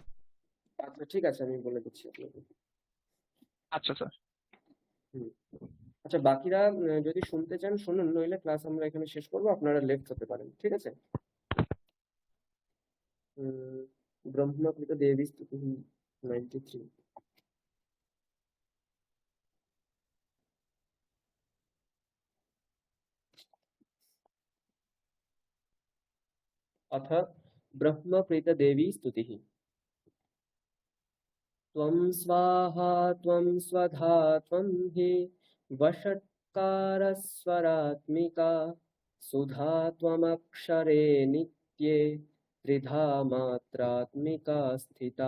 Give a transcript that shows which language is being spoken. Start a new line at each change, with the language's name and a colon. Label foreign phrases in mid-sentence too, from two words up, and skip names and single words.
Bangla: আচ্ছা ঠিক আছে, আমি বলে দিচ্ছি আপনাকে। আচ্ছা স্যার। হুম, আচ্ছা, বাকিরা যদি শুনতে চান শুনুন, নইলে ক্লাস আমরা এখানে শেষ করবো, আপনারা লেফট হতে পারেন, ঠিক আছে? ব্রহ্মকৃত দেবী স্তুতি 93।
Sanskrit: अथ ब्रह्मप्रीतदेवी स्तुतिः। त्वं स्वाहा त्वं स्वधा त्वं हि वषट्कारिणी ओङ्कारस्वरात्मिका सुधा त्वमक्षरे नित्ये त्रिधा मात्रात्मिका स्थिता